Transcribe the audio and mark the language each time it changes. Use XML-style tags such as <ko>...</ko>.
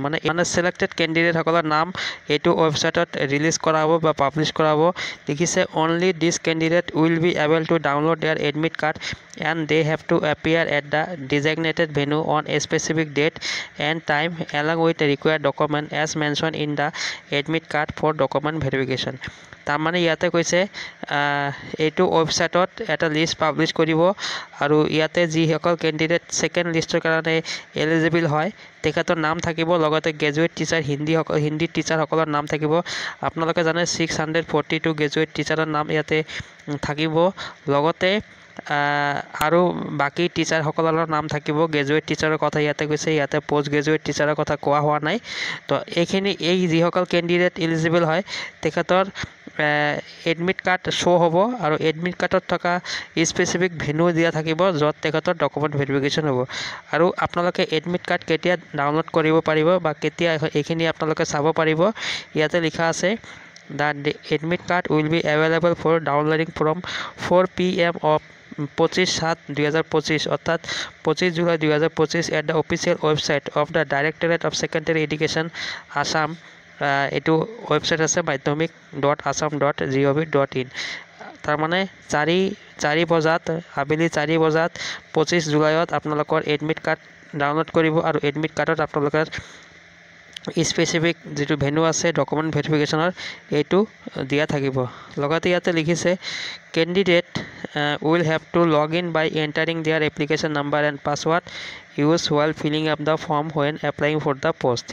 <as>মানে ছিলেক্টেড কেণ্ডিডেটসকলৰ নাম এইটো ৱেবছাইটত ৰিলিজ কৰা হ'ব বা পাব্লিছ কৰা হ'ব। লিখিছে</as> <en>Only this candidate will be able to download their admit card and they have to appear at the designated venue on a specific date and time along with the required document as mentioned in the admit card for document verification।</en> <as>তাৰমানে ইয়াতে কৈছে এইটো ৱেবছাইটত এটা list publish কৰিব আৰু ইয়াতে যিসকল কেণ্ডিডেট ছেকেণ্ড লিষ্টৰ কাৰণে এলিজিবল হয় তেখেতৰ নাম থাকিব, লগতে গ্ৰেজুৱেট টিচাৰ হিন্দী টিচাৰসকলৰ নাম থাকিব। আপোনালোকে জানে 642 গ্ৰেজুৱেট টিচাৰৰ নাম ইয়াতে থাকিব, লগতে আৰু বাকী টিচাৰসকলৰ নাম থাকিব। গ্ৰেজুৱেট টিচাৰৰ কথা ইয়াতে কৈছে, ইয়াতে পোষ্ট গ্ৰেজুৱেট টিচাৰৰ কথা কোৱা হোৱা নাই। তো এইখিনি যিসকল কেণ্ডিডেট এলিজিবল হয় তেখেতৰ এডমিট কাৰ্ড শ্ব' হ'ব আৰু এডমিট কাৰ্ডত থকা স্পেচিফিক ভেনু দিয়া থাকিব য'ত তেখেতৰ ডকুমেণ্ট ভেৰিফিকেশ্যন হ'ব। আৰু আপোনালোকে এডমিট কাৰ্ড কেতিয়া ডাউনলোড কৰিব পাৰিব বা কেতিয়া এইখিনি আপোনালোকে চাব পাৰিব, ইয়াতে লিখা আছে</as> <en>The admit card will be available for downloading from 4 p.m. of 25/7/2025</en> <as>অর্থাৎ 25 July 2025</as> <en>At the official website of the directorate of secondary education Assam.</en> <as>এইটো ৱেবছাইট আছে madhyamik.assam.gov.in। তাৰমানে 4 বজাত আবেলি 4 বজাত 25 জুলাইত আপোনালোকৰ এডমিট কাৰ্ড ডাউনলোড কৰিব আৰু এডমিট কাৰ্ডত আপোনালোকৰ স্পেচিফিক যেটো ভেনু আছে ডকুমেণ্ট ভেৰিফিকেশ্যনৰ এইটো দিয়া থাকিব। লগতে ইয়াতে লিখিছে</as> <en>Candidate will have to log in by entering their application number and password used while filling up the form when applying for the post।</en>